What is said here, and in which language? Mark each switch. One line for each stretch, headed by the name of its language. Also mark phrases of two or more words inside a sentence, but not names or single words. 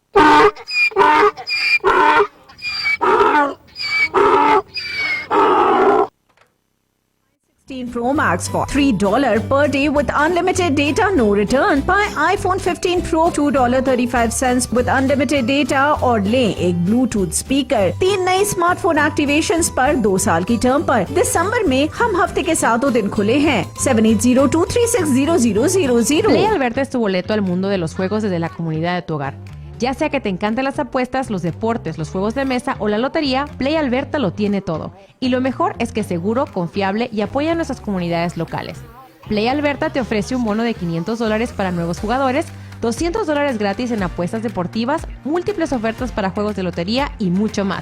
English: Pro Max for $3 per day with unlimited data, no return. Buy iPhone 15 Pro $2.35 with unlimited data
Hindi: और लें एक
English: Bluetooth speaker.
Hindi: 3 नए
English: smartphone activations
Hindi: पर 2 साल की टर्म पर। दिसंबर में हम हफ्ते के 7 दिन खुले हैं। 7802360000।
Spanish: Play Alberta es tu boleto al mundo de los juegos desde la comunidad de tu hogar. Ya sea que te encantan las apuestas, los deportes, los juegos de mesa o la lotería, Play Alberta lo tiene todo. Y lo mejor es que es seguro, confiable y apoya a nuestras comunidades locales. Play Alberta te ofrece un bono de $500 para nuevos jugadores, $200 gratis en apuestas deportivas, múltiples ofertas para juegos de lotería y mucho más.